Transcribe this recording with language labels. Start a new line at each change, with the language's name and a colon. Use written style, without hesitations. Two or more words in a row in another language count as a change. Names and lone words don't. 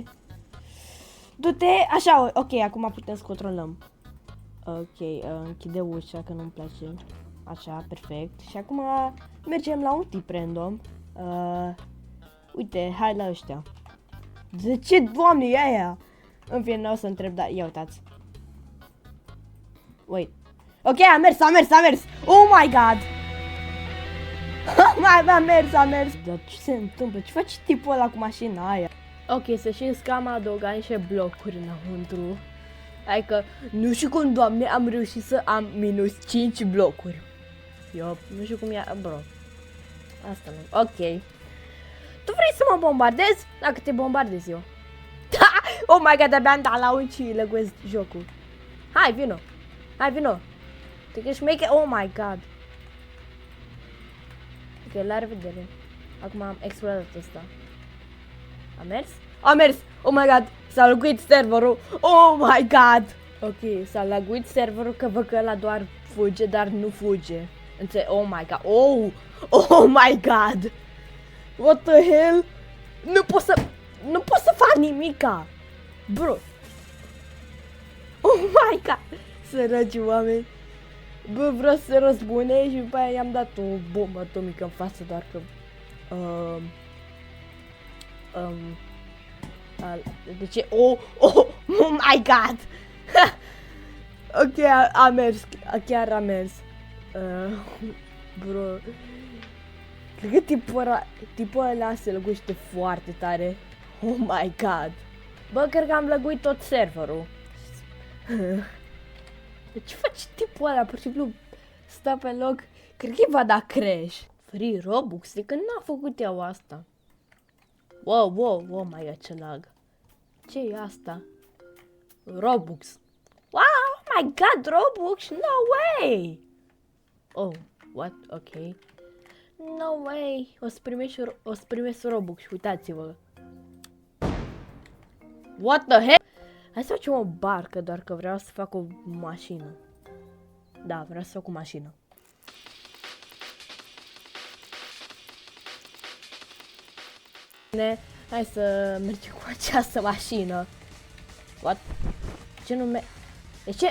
Romanian: Du-te, așa, ok, acum putem să controlăm. Ok, închide ușa că nu-mi place. Așa, perfect. Și acum mergem la un tip random. Uite, hai la ăștia. De ce, doamne, e aia? În fine, nu o să întreb, dar ia uitați. Wait. Ok, a mers.
English: Oh my god!
Romanian: A mers. Dar ce se întâmplă? Ce face tipul ăla cu mașina aia? Ok, să știți că am adăugat niște blocuri înăuntru. Adică, nu știu cum, doamne, am reușit să am minus 5 blocuri. Eu nu știu cum e, bro. Asta nu. Ok. Tu vrei să mă bombardezi? Dacă te bombardez eu.
English: Oh my god,
Romanian: abia am dat la un și lăguesc jocul. Hai, vino. Te că
English: make it. Oh my god.
Romanian: Ok, la revedere. Acum am explodat ăsta. A mers!
English: Oh my god!
Romanian: S-a lăguit serverul!
English: Oh my god!
Romanian: Ok, s-a lăguit serverul că văd că ăla doar fuge, dar nu fuge.
English: Oh my god! Oh my god! What the hell?
Romanian: Nu pot să fac nimica! Bro!
English: Oh my god!
Romanian: Săraci oameni! Bă, vreau să se răzbune și după aia i-am dat o bombă atomică în față, doar că... de ce?
English: Oh my god!
Romanian: Ok, a mers, chiar a mers. Bro... Cred că tipul ăla se lăguiește foarte tare.
English: Oh my god!
Romanian: Bă, cred că am lăguit tot serverul. Ce face tipul ăla? Pur și simplu stă pe loc. Cred că va da crash. Free Robux? De când n-a făcut eu asta?
English: Wow, oh my god,
Romanian: ce lag. Ce e asta? Robux.
English: Wow, oh my god, Robux? No way! Oh, what? Ok. No way!
Romanian: O să primești Robux, uitați-vă.
English: What the hell?
Romanian: Hai să facem o barcă, doar că vreau să fac o mașină. Da, vreau să fac o mașină. Hai să mergem cu această mașină. What? Ce nu merge? De ce?